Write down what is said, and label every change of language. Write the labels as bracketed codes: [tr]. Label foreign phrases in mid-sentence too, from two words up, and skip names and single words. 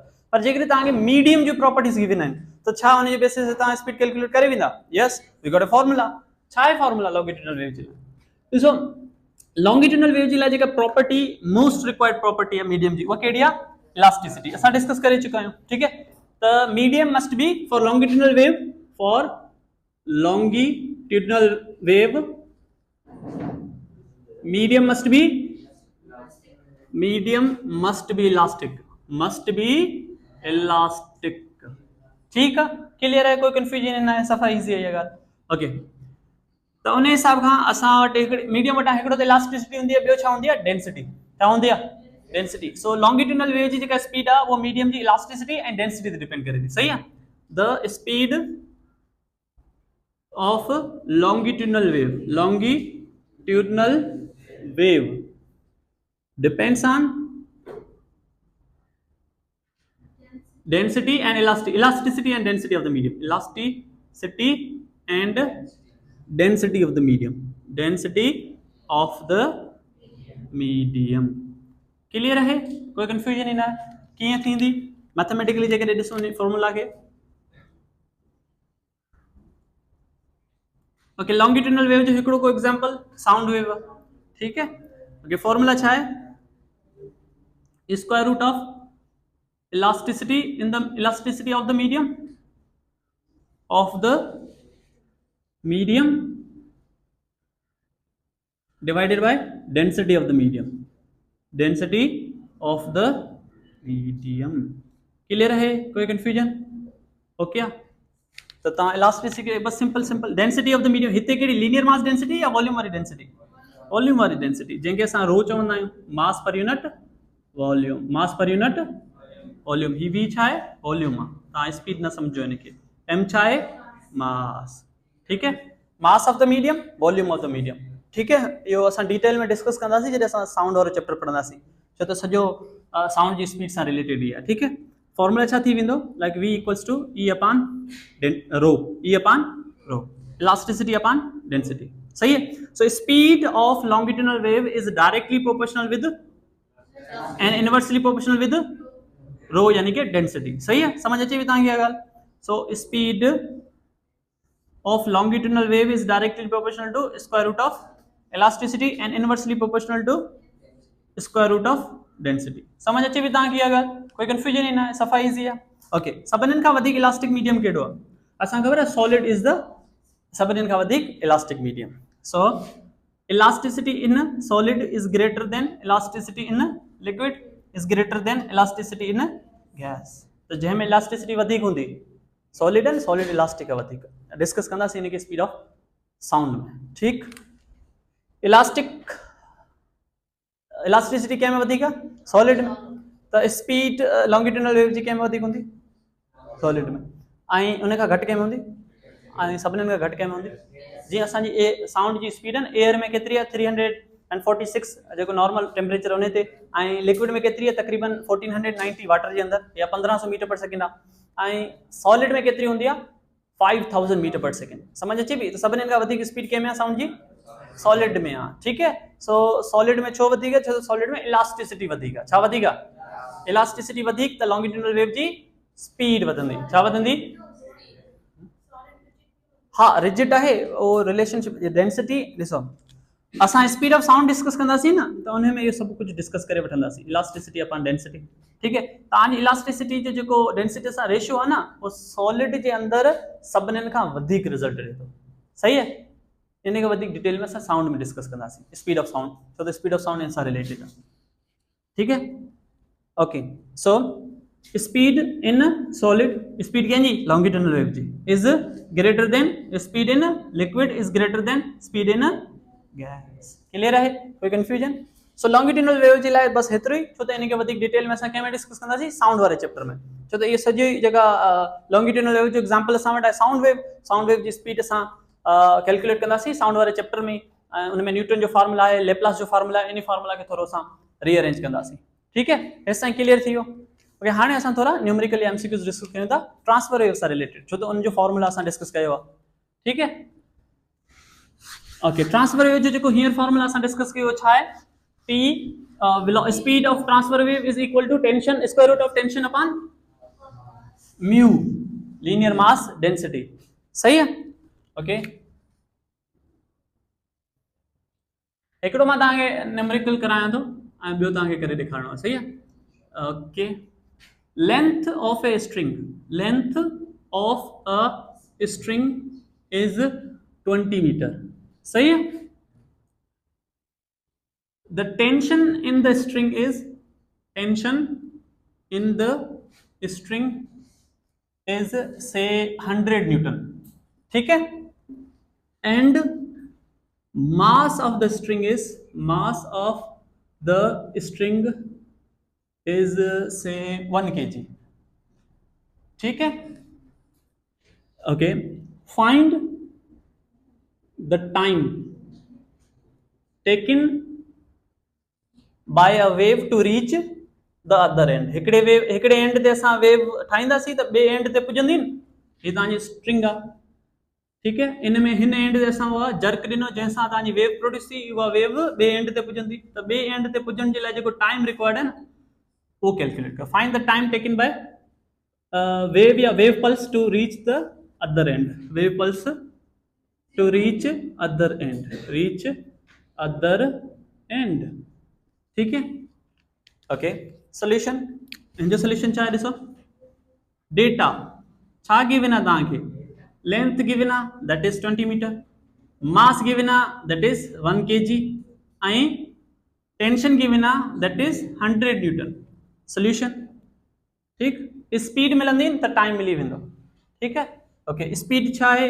[sd] पर जेकॾहिं तव्हांखे मीडियम जो [en] properties given [sd] आहिनि त छा उन जे बेसिस ते तव्हां [en] speed calculate [sd] करे वेंदा? [en] Yes, we got a formula. [sd] छा आहे [en] formula longitudinal wave [sd] जे लाइ? ॾिसो [en] longitudinal wave [sd] जे लाइ जेका प्रॉपर्टी [en] most required property [sd] आहे मीडियम जी, उहा कहिड़ी आहे? इलास्टिसिटी। असां डिस्कस करे चुका आहियूं, [hi] ठीक है। [en] त medium must be for longitudinal wave, फॉर longitudinal wave medium must be elastic, [hi] ठीक है, क्लियर है, कोई कंफ्यूजन न है, सफा इजी है ये गाल ओके। [sd] तो उन हिसाब खां असां वटि मीडियम वटां हिकिड़ो त इलास्टिसिटी हूंदी आहे, ॿियो छा हूंदी आहे? डेंसिटी। छा हूंदी आहे? डेंसिटी। सो [en] longitudinal wave [sd] जी जेका स्पीड आहे वो मीडियम जी [en] elasticity and density [sd] ते डिपेंड करे थी, सही आहे। [en] the speed of longitudinal wave depends on density and elasticity and density of the medium, elasticity and density of the medium, [hi] क्लियर है, कोई कंफ्यूजन न है? [sd] कीअं थींदी मैथमेटिकली जेकॾहिं ॾिसो फॉर्मूला खे ओके। [en] longitudinal wave [sd] जो हिकिड़ो को [en] example sound wave, [hi] ठीक है [sd] ओके। फॉर्मूला छा है? [en] square root of elasticity in the elasticity of the medium divided by density of the medium, [hi] क्लियर है, कोई कंफ्यूजन ओके। [sd] तो तव्हां [en] इलास्टिसिटी बस simple density of the medium, [sd] हिते कहिड़ी [en] linear mass density [sd] या वॉल्यूम वारी डेंसिटी? वॉल्यूम वारी डेंसिटी, जंहिंखे असां रो चवंदा आहियूं, [en] mass per unit volume, mass per unit volume. [sd] ही v छा आहे? वॉल्यूम आहे, तव्हां स्पीड न सम्झो इनखे। m छा आहे? [hi] मास, ठीक है। [en] mass of the medium, volume of the medium, [hi] ठीक है। [sd] इहो असां डिटेल में डिस्कस कंदासीं जॾहिं असां साउंड वारो चैप्टर पढ़ंदासीं, छो त सॼो साउंड जी स्पीड सां रिलेटेड ई आहे, [hi] ठीक है। [sd] फॉर्मूला छा थी वेंदो? [en] like v equals to e upon rho, elasticity upon density, [hi] सही है। [en] so speed of longitudinal wave is directly proportional with and inversely proportional with rho [hi] यानी कि [en] डेंसिटी, [hi] सही है, [sd] समझ अचे तव्हांखे ॻाल्हि। [en] So speed of longitudinal wave is directly proportional to square root of elasticity and inversely proportional to square root of density. [sd] समझ अचे भी तव्हांखे अगर कोई कंफ्यूजन ही ना है, सफ़ा इजी आहे। ओके, सभिनीनि खां वधीक इलास्टिक मीडियम कहिड़ो आहे? असांखे ख़बर आहे [en] solid is the [sd] सभिनीनि खां वधीक इलास्टिक मीडियम। [en] सो elasticity in a solid is greater than elasticity in a liquid is greater than elasticity in a gas। [sd] तो जंहिंमें elasticity वधीक हूंदी सॉलिड है, सॉलिड इलास्टिक है वधीक। डिस्कस कंदासीं इन के [en] speed of sound [sd] में। ठीक, इलास्टिसिटी कंहिं में वधीक आहे? सॉलिड में। त स्पीड लॉन्गिट्यूडनल वेव जी कंहिं में वधीक हूंदी? सॉलिड में। ऐं उन खां घटि कंहिं में हूंदी? ऐं सभिनीनि खां घटि कंहिं में हूंदी? जी असांजी साउंड जी स्पीड है ना एयर में केतिरी आहे? 346 जेको [en] normal temperature [sd] उन ते। ऐं लिक्विड में केतिरी आहे? तकरीबन 1490 वाटर जे अंदर या 1500 [en] meter per second [sd] आहे। ऐं सॉलिड में केतिरी हूंदी आहे? 5000 [en] meter per second. [sd] समझ अचे पई? तो सभिनीनि खां वधीक स्पीड कंहिं में आहे साउंड जी? सॉलिड में आहे। [hi] ठीक है, [sd] सो सॉलिड में छो वधीक? छो सॉलिड में इलास्टिसिटी वधीक आहे। छा वधीक आहे? इलास्टिसिटी वधीक, त लॉन्गिट्यूडनल वेव जी स्पीड वधंदी। छा वधंदी? [hi] हाँ, रिजिड है वो रिलेशनशिप डेंसिटी। [sd] ॾिसो असां [en] speed of sound [sd] डिस्कस कंदासीं न, तो उन में [hi] ये सब कुछ [sd] डिस्कस करे वठंदासीं, [en] elasticity upon density. [hi] ठीक है, [sd] तव्हांजी इलास्टिसिटी जो जेको डेंसिटी सां रेशियो आहे न, वो सॉलिड जे अंदर सभिनीनि खां वधीक रिजल्ट ॾिए थो। [hi] सही है, [sd] इन खां वधीक डिटेल में असां साउंड में डिस्कस कंदासीं [en] speed of sound, [sd] छो त [en] speed of sound [sd] इन सां रिलेटेड आहे। [hi] ठीक है, [en] okay, so speed in solid, speed [sd] कंहिंजी? [en] longitudinal wave जी is greater than speed in liquid is greater than speed in gas. [hi] क्लियर है? कोई कंफ्यूजन? [sd] सो [en] longitudinal wave [sd] जी लाइ बस हेतिरो ई, छो त इन खे वधीक डिटेल में असां कंहिं में डिस्कस कंदासीं? साउंड वारे चैप्टर में। छो त इहे सॼी जेका [en] longitudinal wave [sd] जो एग्जांपल असां वटि आहे [en] sound wave [sd] जी स्पीड असां कैलकुलेट कंदासीं साउंड वारे चैप्टर में। उन में न्यूटन जो फार्मूला आहे, लेप्लास जो फार्मूला आहे, इन फार्मूला खे थोरो असां रीअरेंज कंदासीं। [hi] ठीक है, [sd] हेसि ताईं क्लियर थी वियो? ओके, हाणे असां थोड़ा [en] numerical MCQs [sd] डिस्कस कयूं था [en] transfer wave [sd] सां रिलेटेड, छो त उन जो फार्मूला असां डिस्कस कयो आहे। [hi] ठीक है, [sd] ओके, [en] transfer wave [sd] जो जेको हींअर फार्मूला असां डिस्कस कयो छा आहे? [en] P speed of transfer wave is equal to tension square root of tension upon mu linear mass density. [hi] सही है? ओके, [sd] हिकिड़ो मां तव्हांखे न्यूमेरिकल करायां थो ऐं ॿियो तव्हांखे करे ॾेखारिणो आहे। [hi] सही है? [en] ओके, length of a string is 20 meter। [hi] सही है? [en] the tension in the string is say 100 newton। [hi] ठीक है, [en] and mass of the string is say 1 kg। [hi] ठीक है, [en] okay, find the time taken by a wave to reach the other end। [sd] हिकिड़े एंड ते असां वेव ठाहींदासीं त ॿिए एंड ते पुॼंदी न, हीअ तव्हांजी स्ट्रिंग आहे। [hi] ठीक है, [sd] इन में हिन एंड ते असां उहा जर्क ॾिनो जंहिंसां तव्हांजी वेव प्रोड्यूस थी, उहा वेव ॿिए एंड ते पुॼंदी, त ॿिए एंड ते पुॼण जे लाइ जेको [en] time required [sd] है न, वो कैलकुलेट कर। [en] find the time taken by wave या wave pulse to reach the other end. wave pulse to reach other end. [hi] ठीक है, [en] okay, solution. [sd] इन जो सोल्यूशन छा आहे? ॾिसो, डेटा छा गिवन आहे तव्हांखे? [en] length given आहे, that is 20 meter. mass given आहे, that is 1 kg. ऐं tension given आहे, that is 100 newton. [sd] सोल्यूशन। ठीक, स्पीड मिलंदी त टाइम मिली वेंदो। [hi] ठीक है, [sd] ओके, स्पीड छा आहे?